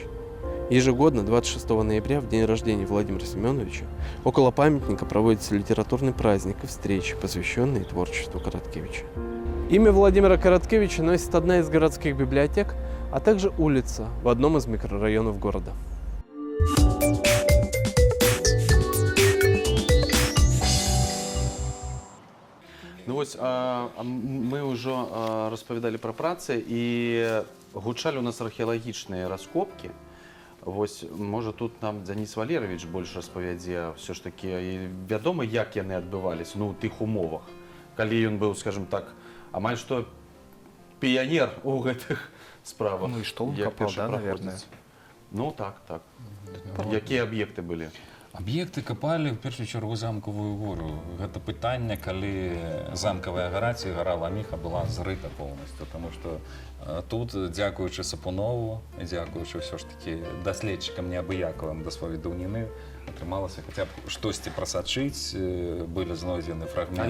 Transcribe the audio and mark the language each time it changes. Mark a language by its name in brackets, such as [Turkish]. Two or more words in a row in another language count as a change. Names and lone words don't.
[Russian] Ежегодно, 26 ноября, в день рождения Владимира Семеновича, около памятника проводится литературный праздник и встречи, посвященные творчеству Короткевича. Имя Владимира Короткевича носит одна из городских библиотек, а также улица в одном из микрорайонов города. [Belarusian] Ну вось мы ўжо распавядалі пра працы і гучалі у нас археалагічныя раскопкі. Вось, можа, тут нам Дзяніс Валерьевич больш распавядзе, [Russian] все ж таки [Belarusian] вядома, як яны адбываліся, ну, у тых умовах, калі ён быў, скажем так, амаль што піянер у гэтых справах. [Russian] Ну и что он [Belarusian] як [Russian] копал, да, [Belarusian] першапроходец. [Russian] наверное? [Belarusian] Ну, так. Якія аб'екты былі? Аб'екты капалі ў першую чаргу замкавую гору. Гэта пытанне, калі замкавая гара ці гара Ламіха была зрыта поўнасцю, таму што тут, дзякуючы Сапунову, дзякуючы ўсё ж такі даследчыкам неабыякавым да сваёй даўніны, атрымалася хаця б штосьці прасачыць, былі знойдзены фрагменты.